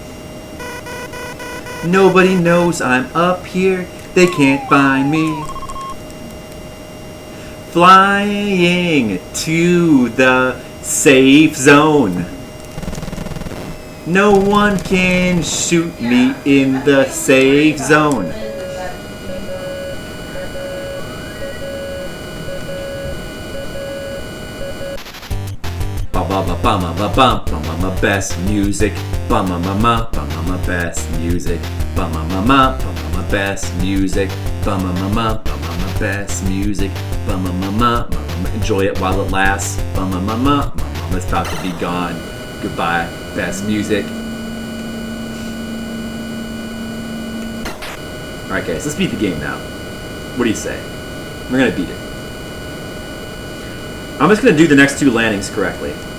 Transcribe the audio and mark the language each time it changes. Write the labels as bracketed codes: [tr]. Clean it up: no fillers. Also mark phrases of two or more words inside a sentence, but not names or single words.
[en] Nobody knows I'm up here, they can't find me. Flying to the safe zone. No one can shoot me in the safe zone. Ba ba ba ba ma ba ba ba ma ma best music. Ba ma ma ma ba ma ma best music. Ba ma ma ma ba ma ma best music. Ba ma ma ma ba ma ma best music. Ba ma ma ma ma ma enjoy it while it lasts. Ba ma ma ma ma ma it's about to be gone. Goodbye, best music. Alright guys, let's beat the game now. What do you say? We're gonna beat it. I'm just gonna do the next two landings correctly.